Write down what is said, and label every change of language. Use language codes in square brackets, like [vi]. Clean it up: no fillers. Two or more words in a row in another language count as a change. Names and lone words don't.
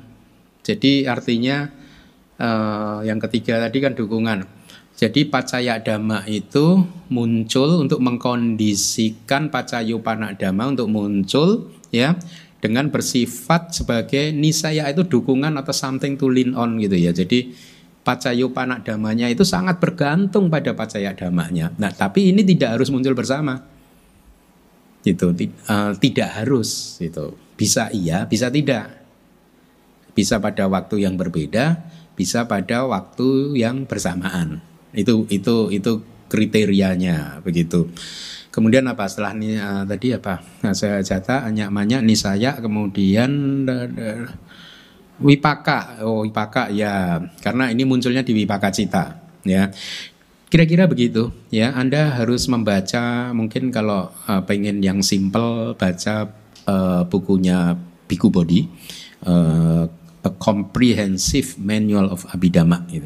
[id] Jadi artinya yang ketiga tadi kan dukungan. Jadi [pi] pacaya dhamma [id] itu muncul untuk mengkondisikan [pi] pacayupana dhamma [id] untuk muncul ya dengan bersifat sebagai nisaya itu dukungan atau [en] something to lean on [id] gitu ya. Jadi [pi] pacayupana dhammanya [id] itu sangat bergantung pada [pi] pacaya dhammanya. [id] Nah, tapi ini tidak harus muncul bersama. Gitu, tidak harus gitu. Bisa iya, bisa tidak. Bisa pada waktu yang berbeda, bisa pada waktu yang bersamaan. Itu kriterianya begitu. Kemudian apa setelah ini tadi apa? [pi] Sajata, anyak-manyak, nisaya, [id] kemudian wipaka. Oh, wipaka ya, karena ini munculnya di [pi] wipaka cita [id] ya. Kira-kira begitu ya. Anda harus membaca, mungkin kalau pengen yang simple baca bukunya Bhikkhu Bodhi, A Comprehensive Manual of Abhidhamma gitu.